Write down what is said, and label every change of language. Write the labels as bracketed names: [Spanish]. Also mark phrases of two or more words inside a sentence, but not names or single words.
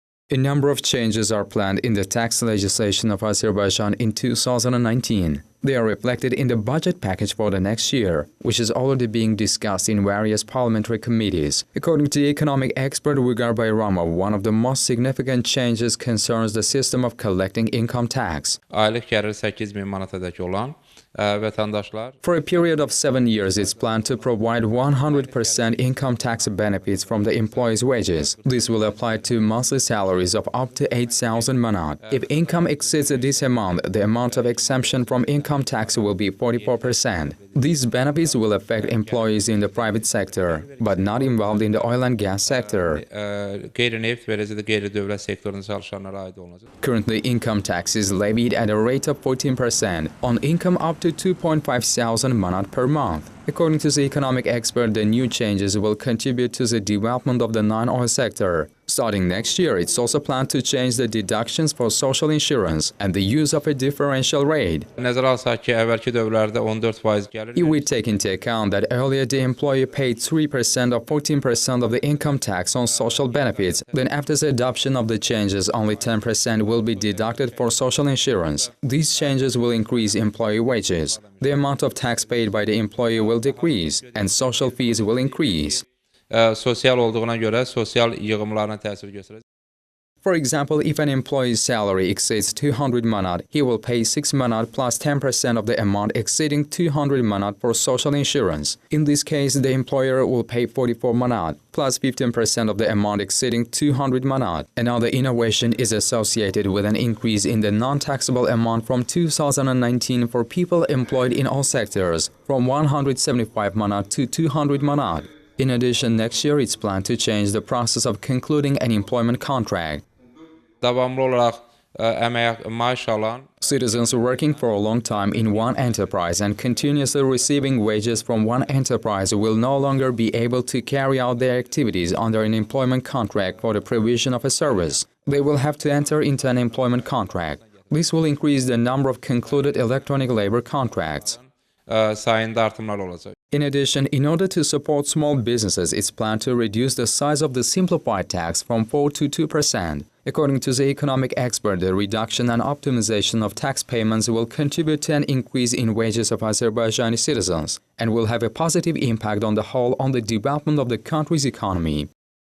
[English] A number of changes are planned in the tax legislation of Azerbaijan in 2019. They are reflected in the budget package for the next year, which is already being discussed in various parliamentary committees. According to the economic expert Vugar Bayramov, one of the most significant changes concerns the system of collecting income tax. [Azerbaijani] Aylıq gəlir 8.000 manatadək olan vətəndaşlar. [English] For a period of 7 years, it's planned to provide 100% income tax benefits from the employee's wages. This will apply to monthly salaries of up to 8,000 manat. If income exceeds this amount, the amount of exemption from income tax will be 44%. These benefits will affect employees in the private sector, but not involved in the oil and gas sector. [Azerbaijani] Qeyri-neft və eləcə də qeyri-dövlət sektorunda çalışanlara aid olacaq. [English] Currently, income tax is levied at a rate of 14% on income up to 2,500 manat per month. According to the economic expert, the new changes will contribute to the development of the non-oil sector. Starting next year, it's also planned to change the deductions for social insurance and the use of a differential rate. [Azerbaijani] Nəzərə alsaq ki, əvvəlki dövrlərdə 14% gəlir. [English] If we take into account that earlier the employee paid 3% or 14% of the income tax on social benefits, then after the adoption of the changes, only 10% will be deducted for social insurance. These changes will increase employee wages. The amount of tax paid by the employee will decrease, and social fees will increase. [Azerbaijani] Sosial olduğuna görə sosial yığımlarına təsir göstərəcək. [English] For example, if an employee's salary exceeds 200 manat, he will pay 6 manat plus 10% of the amount exceeding 200 manat for social insurance. In this case, the employer will pay 44 manat plus 15% of the amount exceeding 200 manat. Another innovation is associated with an increase in the non-taxable amount from 2019 for people employed in all sectors, from 175 manat to 200 manat. In addition, next year it's planned to change the process of concluding an employment contract. [Azerbaijani] Davamlı olaraq əmək maaş alan [English] citizens working for a long time in one enterprise and continuously receiving wages from one enterprise will no longer be able to carry out their activities under an employment contract for the provision of a service. They will have to enter into an employment contract. This will increase the number of concluded electronic labor contracts. [Azerbaijani] Sayında artımlar olacaq. [English] In addition, in order to support small businesses, it's planned to reduce the size of the simplified tax from 4% to 2%. According to the economic expert, the reduction and optimization of tax payments will contribute to an increase in wages of Azerbaijani citizens and will have a positive impact on the whole on the development of the country's economy.